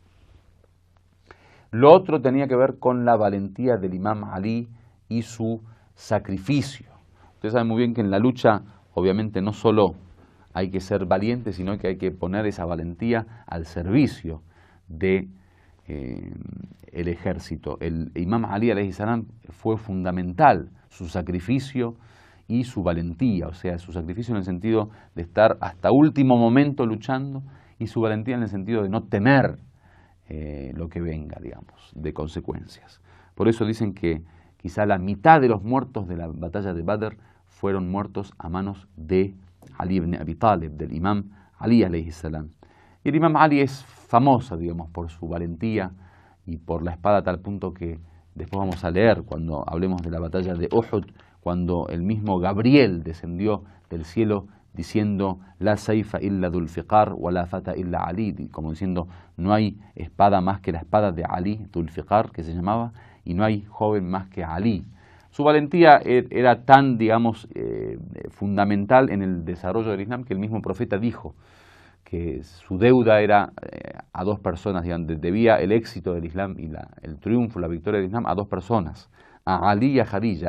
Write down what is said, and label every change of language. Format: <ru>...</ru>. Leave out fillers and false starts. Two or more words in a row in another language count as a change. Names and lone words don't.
<es>Lo otro tenía que ver con la valentía del imam Ali y su sacrificio. Ustedes saben muy bien que en la lucha, obviamente, no solo hay que ser valiente, sino que hay que poner esa valentía al servicio de el ejército. El imam Ali</es> <ar>عليه السلام</ar> <es>fue fundamental, su sacrificio y su valentía, o sea, su sacrificio en el sentido de estar hasta último momento luchando y su valentía en el sentido de no temer lo que venga, de consecuencias. Por eso dicen que quizá la mitad de los muertos de la batalla de Badr fueron muertos a manos de Ali ibn Abi Talib, del imam Ali</es> <ar>عليه السلام.</ar> <es>Y el imam Ali es famoso, por su valentía y por la espada, a tal punto que después vamos a leer cuando hablemos de la batalla de Uhud, cuando el mismo Gabriel descendió del cielo diciendo</es> <ar>لا سيف إلا ذو الفقار ولا فتى إلا علي,</ar> <es>como diciendo, no hay espada más que la espada de Ali, dhul fiqar, que se llamaba, y no hay joven más que Ali. Su valentía era tan, fundamental en el desarrollo del Islam, que el mismo profeta dijo que su deuda era a dos personas, debía el éxito del Islam y el triunfo, la victoria del Islam a dos personas, a Ali y a Khadija.</es>